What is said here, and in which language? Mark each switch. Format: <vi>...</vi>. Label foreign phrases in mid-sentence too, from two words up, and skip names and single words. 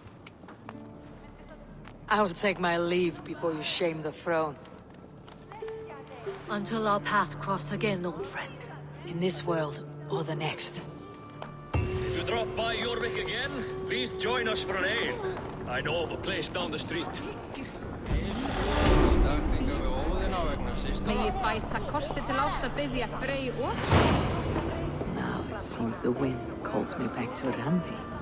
<en>I'll take my leave before you shame the throne. Until our paths cross again, old friend. In this world, or the next. If you drop by Jorvik again, please join us for an ale. I know of a place down the street.</en> <is>Megi bæta kosti til árs að biðja Frey og...</is> <en>Now it seems the wind calls me back to Randi.</en>